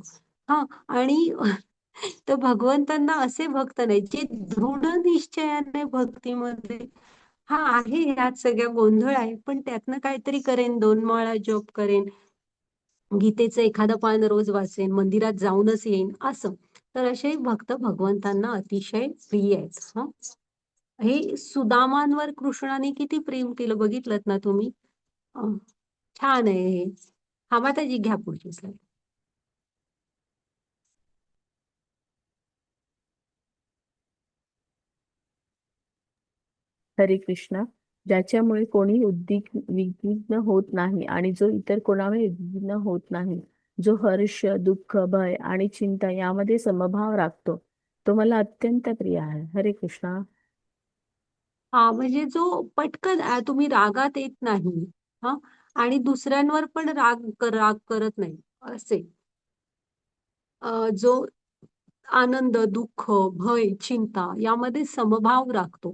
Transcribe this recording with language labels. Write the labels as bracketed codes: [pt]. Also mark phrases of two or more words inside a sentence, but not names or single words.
[mr] हा, आणि तर भगवंतांना असे भक्त नाही जे दृढ निश्चयाने भक्तीमध्ये, हा आहे ह्यात सगळ्या गोंधळ आहे पण त्यातनं काहीतरी करेन, 2 माळा जप करेन, गीतेचं एखादं पान रोज वाचेन, मंदिरात जाऊनच येईन असं. तर असे भक्त भगवंतांना अतिशय प्रिय आहेत. हा, हे सुदामांवर कृष्णाने किती प्रेम केलं बघितलं ना तुम्ही. अं, छान आहे हे. हा, माताजी घ्या पुढची स्लाईड. हरे कृष्णा. ज्याच्यामुळे कोणी विघ्न होत नाही आणि जो इतर कोणामुळे विघ्न होत नाही, जो हर्ष, दुःख, भय आणि चिंता यामध्ये समभाव राखतो, तो मला अत्यंत प्रिय आहे. हरे कृष्णा. हा, म्हणजे जो पटकन तुम्ही रागात येत नाही. हा, आणि दुसऱ्यांवर पण राग करत नाही असे. जो आनंद, दुःख, भय, चिंता यामध्ये समभाव राखतो.